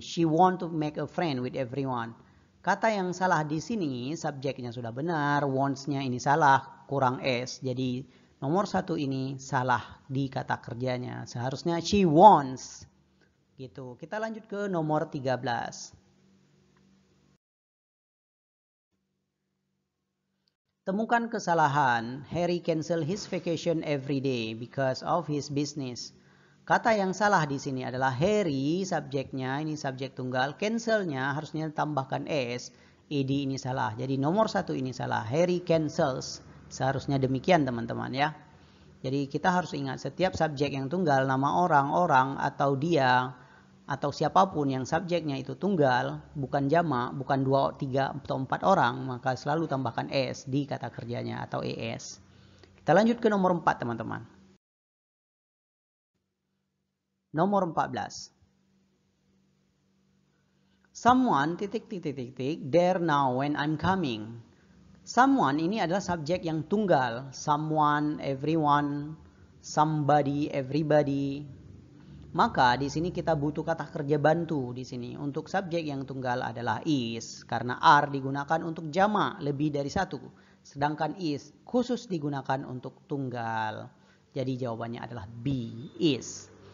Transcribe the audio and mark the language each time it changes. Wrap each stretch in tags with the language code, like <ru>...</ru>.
<en>She want to make a friend with everyone.</en> <id>Kata yang salah di sini, subjeknya sudah benar, wants-nya ini salah, kurang S. Jadi nomor 1 ini salah di kata kerjanya. Seharusnya</id> <en>she wants.</en> <id>Gitu. Kita lanjut ke nomor 13. Temukan kesalahan.</id> <en>Harry cancel his vacation every day because of his business.</en> <id>Kata yang salah di sini adalah Harry, subjeknya, ini subjek tunggal, cancelnya harusnya tambahkan S, ed ini salah. Jadi nomor 1 ini salah,</id> <en>Harry cancels.</en> <id>Seharusnya demikian teman-teman ya. Jadi kita harus ingat setiap subjek yang tunggal, nama orang, atau dia, atau siapapun yang subjeknya itu tunggal, bukan jamak, bukan 2, 3, atau 4 orang, maka selalu tambahkan S di kata kerjanya atau ES. Kita lanjut ke nomor 4 teman-teman. Nomor 14.</id> <en>Someone ... there now when I'm coming.</en> <id>Someone ini adalah subjek yang tunggal. Someone, everyone, somebody, everybody. Maka di sini kita butuh kata kerja bantu di sini. Untuk subjek yang tunggal adalah is, karena are digunakan untuk jamak lebih dari 1. Sedangkan is khusus digunakan untuk tunggal. Jadi jawabannya adalah B, is.</id>